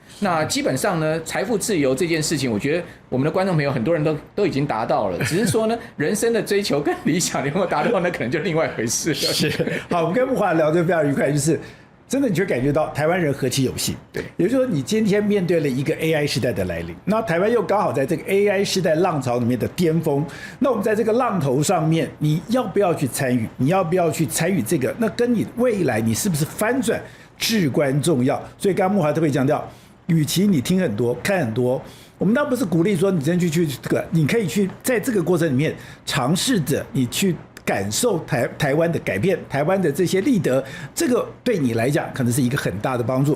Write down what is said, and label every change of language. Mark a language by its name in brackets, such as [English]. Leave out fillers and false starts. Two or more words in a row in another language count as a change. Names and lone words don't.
[Chinese] 那基本上呢，財富自由這件事情，我覺得我們的觀眾朋友很多人都已經達到了，只是說呢，人生的追求跟理想你有沒有達到，那可能就另外一回事了。是，好，我們跟慕驊聊得非常愉快，就是真的你就感覺到台灣人何其有幸。对，也就是說你今天面對了一個 AI 時代的來臨，那台灣又剛好在這個 AI 時代浪潮裡面的巔峰，那我們在這個浪頭上面，你要不要去參與？你要不要去參與這個？那跟你未來你是不是翻轉至關重要。所以剛剛慕驊特別強調，與其你聽很多看很多，我們倒不是鼓勵說你真去這個，你可以去在這個過程裡面嘗試着你去感受台灣的改變，台灣的這些立德，這個對你來講可能是一個很大的幫助。